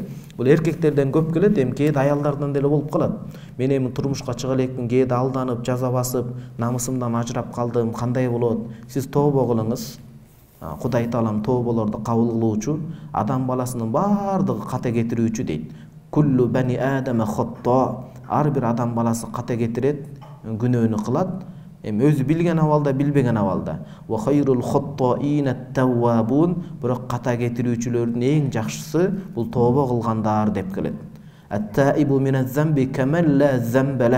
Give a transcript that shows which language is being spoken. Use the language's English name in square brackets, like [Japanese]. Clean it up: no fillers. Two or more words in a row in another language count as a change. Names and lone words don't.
[Kyrgyz] Бул эркектерден көп келет, эми кээде аялдардан деле болуп калат. Мен эми турмушка чыга элекмин, кээде алданып, жаза басып, намысымдан ажырап калдым, кандай болот? Сиз тообо кылыңыз. Кудай Таалам тооболорду кабыл кылуучу, адам баласынын бардыгы кате кетирүүчү дейт. [Arabic] كل بني آدم خطاء. [Kyrgyz] Ар бир адам баласы кате кетирет, күнөөнү кылат. Эми өзү билген абалда, билбеген абалда. [Arabic] وخير الخطائين التوابون, [Kyrgyz] бирок ката кетирүүчүлөрдүн эң жакшысы бул тообо кылгандар деп келет. [Arabic] التائب من الذنب كمن لا ذنب له.